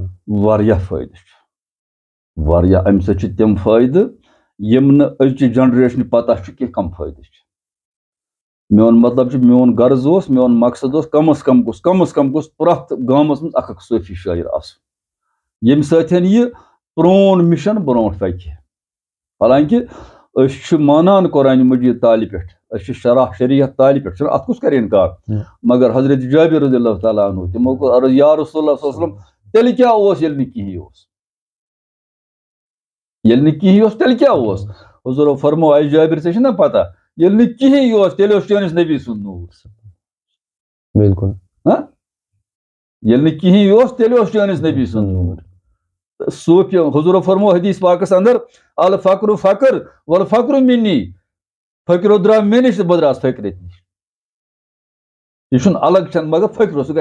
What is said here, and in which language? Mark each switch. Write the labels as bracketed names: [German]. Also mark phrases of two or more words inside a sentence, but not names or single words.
[Kashmiri] واریاہ فٲیدٕ چھُ واریاہ اَمہِ سۭتۍ چھِ تِم فٲیدٕ یِم نہٕ أزچہِ جنریشنہِ پتہ چھُ کینٛہہ کم فٲیدٕ چھِ میون مطلب چھُ میون غرض اوس میون مقصد اوس کم از کم گوٚژھ پرٛٮ۪تھ گامس منٛز اکھ صوفی شٲعر آسُن ییٚمہِ سۭتۍ یہِ پرون مِشن برونٛٹھ پکہِ حالانکہِ أسۍ چھِ مانان قرآنِ مجیٖد تالہِ پٮ۪ٹھ أسۍ چھِ شرح شریعت تالہِ پٮ۪ٹھ چھُنہ اتھ کُس کرِ انکار مگر حضرت جابر [Arabic] رضی اللہ تعالیٰ عنہ [Kashmiri] تِمو کوٚر عرض [Arabic] یا رسول اللہ صلی اللہ علیہ وسلم [Kashmiri] تیٚلہِ کیٛاہ اوس ییٚلہِ نہٕ کِہیٖنۍ اوس تیٚلہِ کیٛاہ اوس حضوٗرو فرمو اے جابر ژےٚ چھُنہ پتہ ییٚلہِ نہٕ کِہیٖنۍ اوس تیٚلہِ اوس چٲنِس نبی سُنٛد نوٗر بِلکُل ییٚلہِ نہٕ کِہیٖنۍ اوس تیٚلہِ اوس چٲنِس نبی سُنٛد نوٗر صوفی حضوٗرو فرمو حدیث پاکس اندر [Arabic] الفقرُ فقر والفقرُ منی [Kashmiri] فقرو درٛاو مےٚ نِش تہٕ بہٕ درٛاس فقرت نِش یہِ چھُنہٕ الگ چھنہٕ مگر فقرو سُہ